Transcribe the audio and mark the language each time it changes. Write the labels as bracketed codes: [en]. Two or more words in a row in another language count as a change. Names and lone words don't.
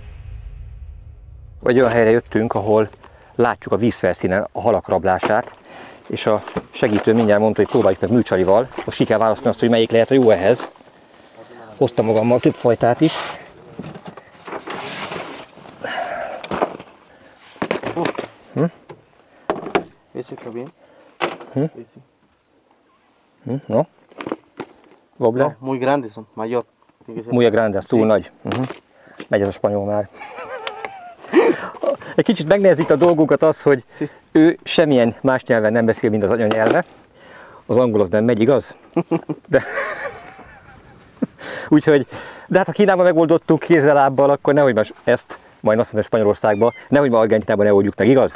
[hu] Egy olyan helyre jöttünk, ahol látjuk a vízfelszínen a halak rablását, és a segítő mindjárt mondta, hogy próbáljuk meg műcsalival. Most ki kell választani azt, hogy melyik lehet a jó ehhez. Hoztam magammal több fajtát is. [es] No. Goble? No, muy grandes, son mayor. Muy grande, [hu] az túl nagy. Megy ez a spanyol már. Egy kicsit megnehezít a dolgunkat az, hogy ő semmilyen más nyelven nem beszél, mint az anyanyelve. Az angol az nem megy, igaz? De... Úgyhogy, de hát ha Kínában megoldottuk kézzel-lábbal, akkor nehogy már ezt, majd azt mondom Spanyolországban, nehogy már Argentinában ne oldjuk meg, igaz?